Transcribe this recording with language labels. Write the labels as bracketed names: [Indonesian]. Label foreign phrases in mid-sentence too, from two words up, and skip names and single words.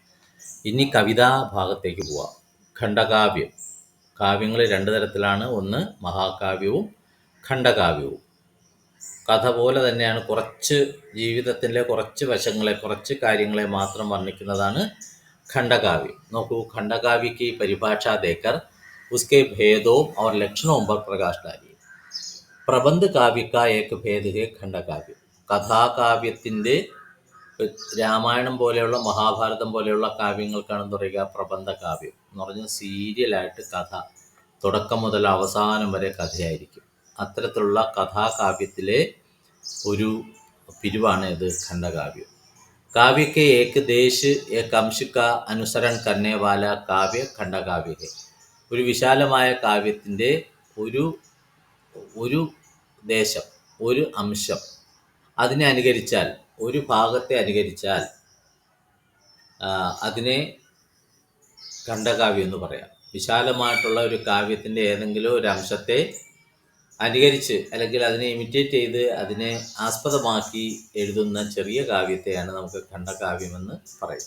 [Malayalam] ഇനി കവിതാ ഭാഗത്തേക്ക് പോവാം. ഖണ്ഡകാവ്യം. കാവ്യങ്ങൾ 2 തരത്തിലാണ്. ഒന്ന് മഹാകാവ്യവും ഖണ്ഡകാവ്യവും. കഥ പോലെ തന്നെയാണ്. കുറച്ച് ജീവിതത്തിൻ്റെ കുറച്ച് വശങ്ങളെ, കുറച്ച് കാര്യങ്ങളെ മാത്രം വർണ്ണിക്കുന്നതാണ് ഖണ്ഡകാവ്യം. [Hindi] നോക്കൂ, ഖണ്ഡകാവ്യ की परिभाषा देकर उसके भेदों और लक्षणों पर प्रकाश डालिए. प्रबंध काव्य का एक भेद है ഖണ്ഡകാവ്യം. [Malayalam] കഥാകാവ്യത്തിൻ്റെ രാമായണം പോലെയുള്ള, മഹാഭാരതം പോലെയുള്ള കാവ്യങ്ങൾക്കാണ് പറയുക പ്രബന്ധ കാവ്യം എന്ന് പറഞ്ഞാൽ സീരിയലായിട്ട് കഥ തുടക്കം മുതൽ അവസാനം വരെ കഥയായിരിക്കും. അത്തരത്തിലുള്ള കഥാകാവ്യത്തിലെ ഒരു പിരിവാണ് ഇത് ഖണ്ഡകാവ്യം. [Hindi] काव्य के एक देश एक अंश का अनुसरण करने वाला काव्य खंडकाव्य है. [Malayalam] ഒരു വിശാലമായ കാവ്യത്തിൻ്റെ ഒരു ദേശം, ഒരു അംശം അതിനെ അനുകരിച്ചാൽ, ഒരു ഭാഗത്തെ അനുകരിച്ചാൽ അതിനെ ഖണ്ഡകാവ്യം എന്ന് പറയാം. വിശാലമായിട്ടുള്ള ഒരു കാവ്യത്തിൻ്റെ ഏതെങ്കിലും ഒരു അംശത്തെ അനുകരിച്ച് അല്ലെങ്കിൽ അതിനെ ഇമിറ്റേറ്റ് ചെയ്ത് അതിനെ ആസ്പദമാക്കി എഴുതുന്ന ചെറിയ കാവ്യത്തെയാണ് നമുക്ക് ഖണ്ഡകാവ്യമെന്ന് പറയുക.